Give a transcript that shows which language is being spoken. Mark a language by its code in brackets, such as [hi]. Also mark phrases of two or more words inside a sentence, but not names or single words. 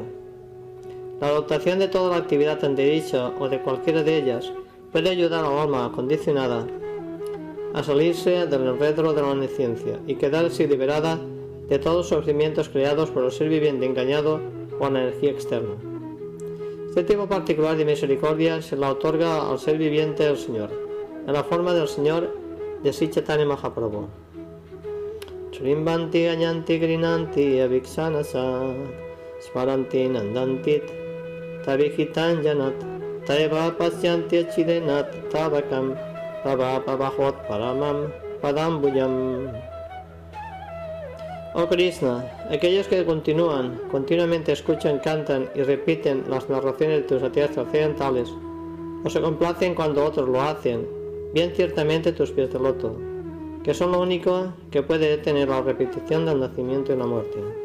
[es] La adoptación de toda la actividad antedicha o de cualquiera de ellas puede ayudar a la alma condicionada a salirse del enredo de la nesciencia y quedar así liberada de todos los sufrimientos creados por el ser viviente engañado o la energía externa. Este tipo particular de misericordia se la otorga al ser viviente el Señor, en la forma del Señor de Sri Chaitanya Mahaprabhu. [sa] Srimbanti Ayanti Grinanti Aviksanasa Smaranti Nandantit Tavihitan Janat Taiva Pasyanti Achidenat Tavakam Tava Pavahot Paramam Padambuyam. [es] Oh Krishna, aquellos que continuamente escuchan, cantan y repiten las narraciones de tus satiras trascendentales, o se complacen cuando otros lo hacen, bien ciertamente tus pies de loto, que son lo único que puede detener la repetición del nacimiento y la muerte.